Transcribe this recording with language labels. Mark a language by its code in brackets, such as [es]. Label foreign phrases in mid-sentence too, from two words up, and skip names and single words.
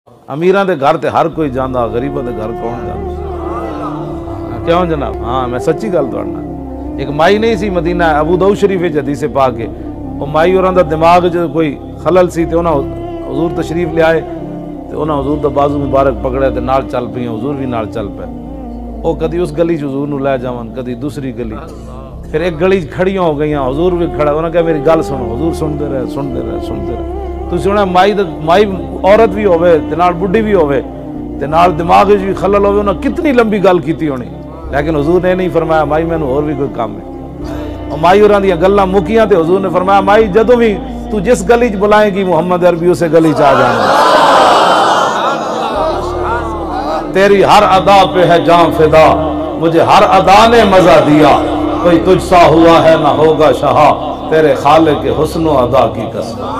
[pa] امیراں دے گھر تے ہر کوئی جاندا، غریباں دے گھر کون جاندا؟ کیوں جناب؟ ہاں میں سچی گل تہاڈے نال، ایک مائی نہیں سی مدینہ ابو داؤد شریف وچ حدیث پاک ہے، او مائی ہوراں دا دماغ جو کوئی خلل سی تے انہاں حضور تشریف لے آئے تے انہاں حضور دا بازو مبارک پکڑے تے نال چل پئی، حضور بھی نال چل پے۔ او کدی اس گلی چ حضور نو لے جاون، کدی دوسری گلی، پھر ایک گلی کھڑیاں ہو گئیاں، حضور بھی کھڑا، انہاں کہا میری گل سنو، [ur] حضور سنتے رہے سنتے رہے سنتے رہے۔ [pa] تو سنیا مائی عورت بھی ہوئے تے نال بڈھی بھی ہوئے تے نال دماغ وچ بھی خلل ہوئے، انہاں کتنی لمبی گل کیتی ہونی، لیکن حضور نے نہیں فرمایا مائی مینوں اور بھی کوئی کام ہے۔ اور مائی ہوراں دیاں گلاں مکیاں تے حضور نے فرمایا مائی جدوں بھی تو جس گلی چ بلائیں گی محمد عربی اسے گلی چ آ جانا، [ur] تیری ہر ادا پہ ہے جان فدا، مجھے ہر ادا نے مزہ دیا، کوئی تجھ سا ہوا ہے نہ ہوگا شہا، تیرے خالق کے حسن و ادا کی قسم۔